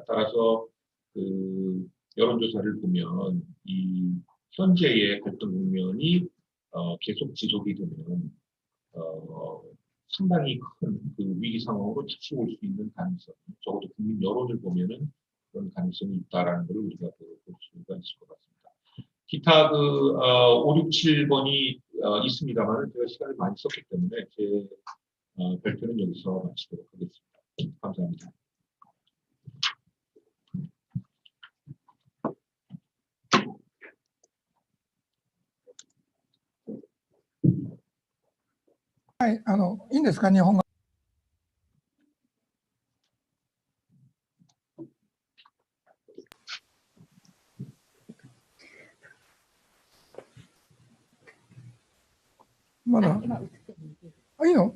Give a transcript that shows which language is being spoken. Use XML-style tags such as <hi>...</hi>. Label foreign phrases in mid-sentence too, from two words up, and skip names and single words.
<ko>따라서 그 여론조사를 보면 이 현재의 갈등 국면이 계속 지속이 되면 상당히 큰 그 위기 상황으로 다시 올 수 있는 가능성, 적어도 국민 여론을 보면은 그런 가능성이 있다라는 것을 우리가 볼 수가 있을 것 같습니다. 기타 5, 6, 7번이 있습니다만 제가 시간을 많이 썼기 때문에 제 발표는 여기서 마치도록 하겠습니다. 감사합니다.</ko> <ja>はい、いいんですか、日本語。まだ、いいの？</ja>